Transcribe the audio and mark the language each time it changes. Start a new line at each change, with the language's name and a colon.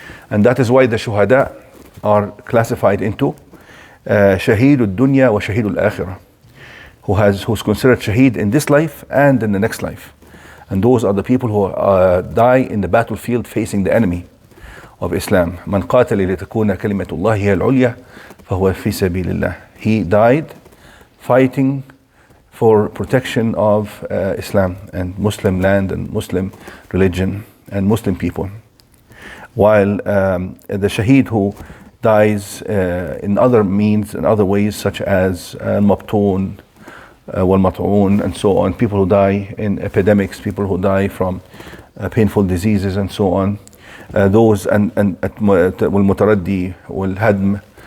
English: And that is why the shuhada are classified into shaheed al-dunya wa shaheed al-akhirah, who's considered shaheed in this life and in the next life. And those are the people who die in the battlefield facing the enemy of Islam.
Arabic: من قاتل لتكون كلمة الله هي العليا فهو في سبيل الله.
English: He died fighting for protection of Islam and Muslim land and Muslim religion and Muslim people. While the shaheed who dies in other means, in other ways, such as al-mabtoon, wal-mat'oon, and so on, people who die in epidemics, people who die from painful diseases and so on, those, and wal-mutaraddi, wal-hadm,